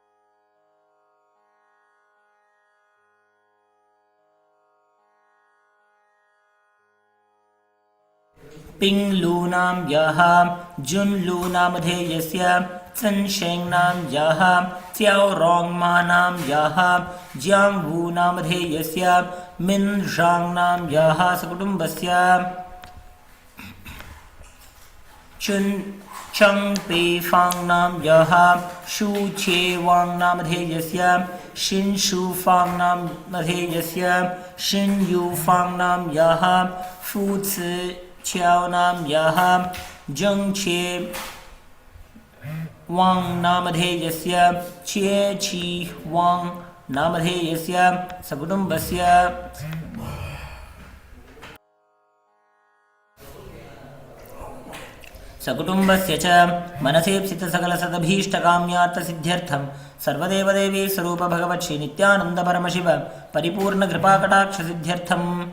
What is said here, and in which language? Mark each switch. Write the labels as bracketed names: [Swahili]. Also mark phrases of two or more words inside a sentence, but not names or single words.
[Sanskrit] Ping Lu Nam Yaha Jun Lu Namadheyasya Chen Sheng Nam Yaha Tiao Rong Ma Nam Yaha Jiang Wu Namadheyasya Min Zhang Nam Yaha Sakutumbasya Chun Cheng Pei Fang Nam Yaha Shu Che Wang Namadheyasya Shin Shu Fang Namadheyasya Shin Yu Fang Nam Yaha Fu Ci Qiao Nam Yaha Zheng Che Wang Namadheyasya Che Chi Wang Namadheyasya Sakutumbasya सकुटुम्बस्य च मनसेप्सितसकलसदभीष्टकाम्यार्थसिद्ध्यर्थं सर्वदेवदेवी स्वरूप भगवत् श्री नित्यानन्द परमशिव परिपूर्णकृपाकटाक्षसिद्ध्यर्थम्